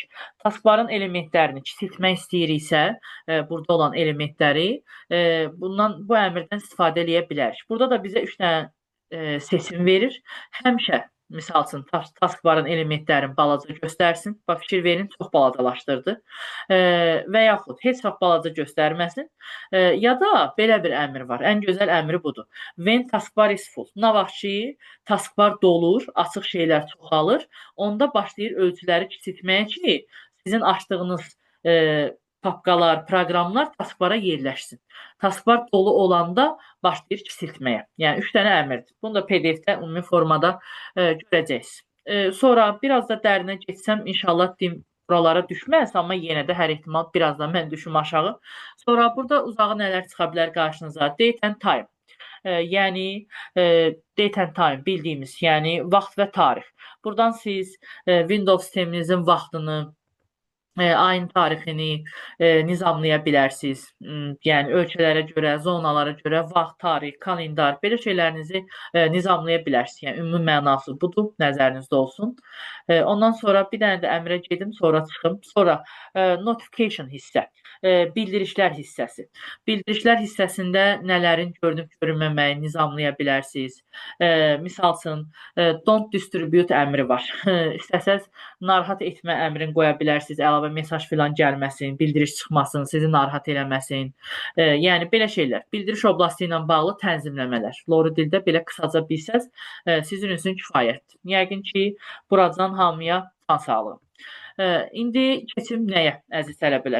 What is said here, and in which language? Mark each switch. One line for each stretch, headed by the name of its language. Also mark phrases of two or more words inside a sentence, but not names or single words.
Azerbaijani: Taskbarın elementlərini kiçiltmək istəyiriksə, burada olan elementləri bu əmrdən istifadə edə bilərik. Burada da bizə 3 dənə seçim verir. Həmişə, misal üçün, taskbarın elementlərini balaca göstərsin. Fikir verin, çox balacalaşdırdı. Və yaxud heç vaxt balaca göstərməsin. Ya da belə bir əmr var. Ən gözəl əmri budur.
English: When taskbar is full.
Azerbaijani: Nə vaxt ki, taskbar dolur, açıq şeylər çoxalır, onda başlayır ölçüləri kiçiltməyə ki, sizin açdığınız papkalar, proqramlar taskbara yerləşsin. Taskbar dolu olanda başlayır kiçiltməyə. Yəni, 3 dənə əmrdir. Bunu da PDF-də ümumi formada görəcəksiniz. Sonra biraz da dərinə geçsəm, inşallah buralara düşməz, amma yenə də hər ehtimal biraz da mən düşüm aşağı. Sonra burada uzağı nələr çıxa bilər qarşınıza?
English: Date and time.
Azerbaijani: Yəni,
English: date and time
Azerbaijani: bildiyimiz, yəni vaxt və tarix. Buradan siz Windows sisteminizin vaxtını, ayın tarixini nizamlaya bilərsiniz. Yəni, ölkələrə görə, zonalara görə vaxt, tarix, kalendar, belə şeylərinizi nizamlaya bilərsiniz. Yəni, ümumi mənası budur, nəzərinizdə olsun. Ondan sonra bir dənə də əmrə gedim, sonra çıxım. Sonra notification hissə, bildirişlər hissəsi. Bildirişlər hissəsində nələrin görünüb görünməməyi nizamlaya bilərsiniz. Misal üçün,
English: don't distribute
Azerbaijani: əmri var. İstəsəz, narahat etmə əmrini qoya bilərsiniz, əlavə mesaj filan gəlməsin, bildiriş çıxmasın, sizi narahat eləməsin. Yəni, belə şeylər. Bildiriş oblasti ilə bağlı tənzimləmələr. Lori dildə belə qısaca bilsəz, sizin üçün kifayətdir. Yəqin ki, buradan hamıya can sağlığı. İndi keçim nəyə, əziz tələbələr?